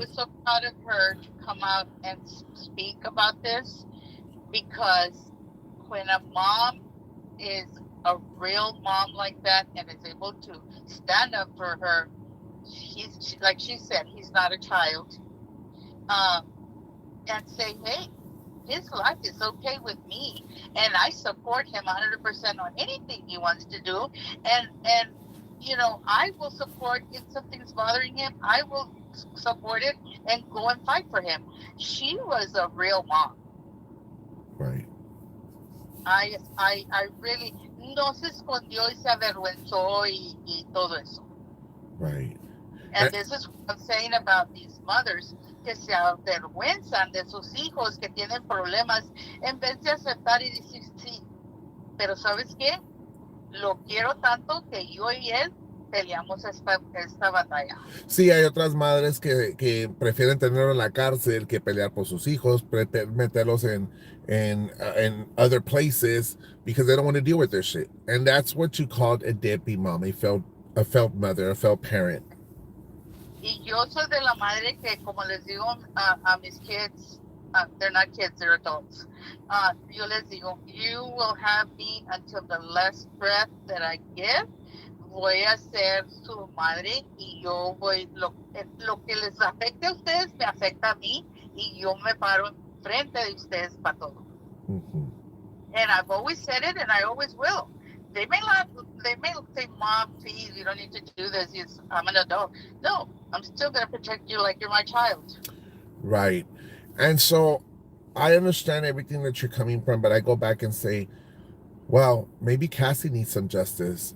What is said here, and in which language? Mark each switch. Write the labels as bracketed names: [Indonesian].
[English] was so proud of her to come out and speak about this because when a mom is a real mom like that and is able to stand up for her, like she said, he's not a child, and say, hey, his life is okay with me, and I support him 100% on anything he wants to do, and I will support if something's bothering him. I will support it and go and fight for him. She was a real mom. right. I really [Spanish] no se escondió y se avergüenzó y todo eso. [English] Right. And this is what I'm saying about these mothers [Spanish] que se avergüenzan de sus hijos que tienen problemas en vez de aceptar y decir sí. Pero ¿sabes qué? Lo quiero tanto que yo y él peleamos esta batalla. Sí, hay otras madres que prefieren tenerlo en la cárcel que pelear por sus hijos, meterlos [English] in other places because they don't want to deal with their shit. And that's what you called a deadbeat mom, a felt mother, a felt parent. [Spanish] Y yo soy de la madre que, como les digo a mis [English] kids, they're not kids, they're adults. [Spanish] Yo les digo, [English] you will have me until the last breath that I give. [Spanish] Voy a ser su madre y yo voy, lo que les afecte a ustedes me afecta a mí y yo me paro enfrente de ustedes para todo. Mm-hmm. [English] And I've always said it and I always will. They may say, Mom, please, you don't need to do this. I'm an adult. No, I'm still going to protect you like you're my child. Right. And so I understand everything that you're coming from, but I go back and say, well, maybe Cassie needs some justice.